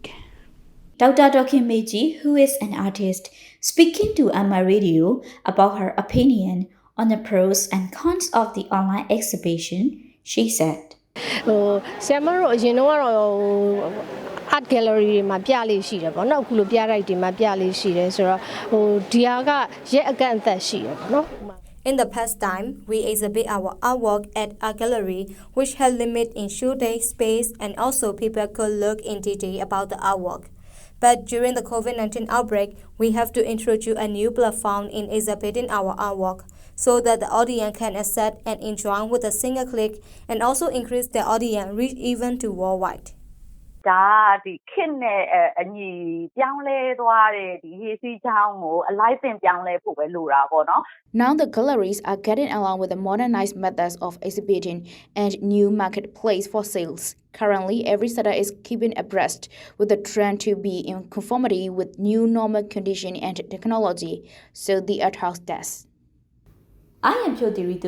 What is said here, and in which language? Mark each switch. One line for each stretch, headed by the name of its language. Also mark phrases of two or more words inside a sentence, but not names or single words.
English: Dr. Dokin Meiji, who is an artist, speaking to Myanmar Radio about her opinion on the pros and cons of the online exhibition, she said, art gallery
Burmese: တွေမှာပြလေးရှိတယ်ပေါ့နော်အခုလိုပြရိုက်တွေမှာပြလေးရှိတယ်ဆိုတော့ဒီဟာကရက်အကန့်အသတ်ရှိတယ်ပေါ့နော်
English: In the past time, we exhibit our artwork at a gallery which had limit in show day space and also people could look in detail about the artwork. But during the COVID-19 outbreak, we have to introduce a new platform in exhibiting our artwork so that the audience can access and enjoy with a single click and also increase the audience reach even to worldwide.
Burmese: ဒါဒီခေတ်နဲ့အညီပြောင်းလဲသွားတဲ့ဒီဟေးစီးချောင်းကိုအလိုက်တင်ပြောင်းလဲဖို့ပဲလိုတာပေါ့နော်
English: Now the galleries are getting along with the modernized methods of exhibiting and new marketplace for sales. Currently, every seller is keeping abreast with the trend to be in conformity with new normal condition and technology, so the art house does. I am Pyo Diritu.